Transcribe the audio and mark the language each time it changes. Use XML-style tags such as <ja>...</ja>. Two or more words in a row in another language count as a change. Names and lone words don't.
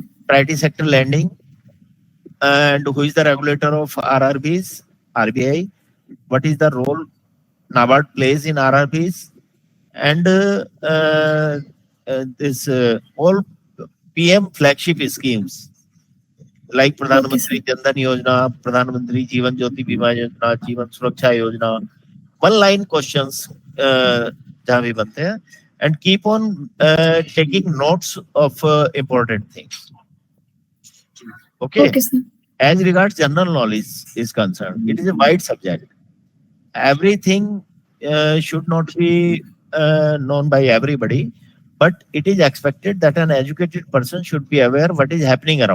<en>Priority sector lending, and who is the regulator of RRBs? RBI. What is the role NABARD plays in RRBs? And this all PM flagship schemes like Pradhan Okay, sir. Mantri Jan Dhan Yojana, Pradhan Mantri Jeevan Jyoti Bima Yojana, Jeevan Suraksha Yojana. One line questions</en> <hi>जहाँ भी बनते हैं,</hi> <en>and keep on taking notes of important things. Okay. Okay, sir. As regards general knowledge is concerned, it is a wide subject. Everything should not be known by everybody, but it is expected that an educated person should be aware what is happening around.</en>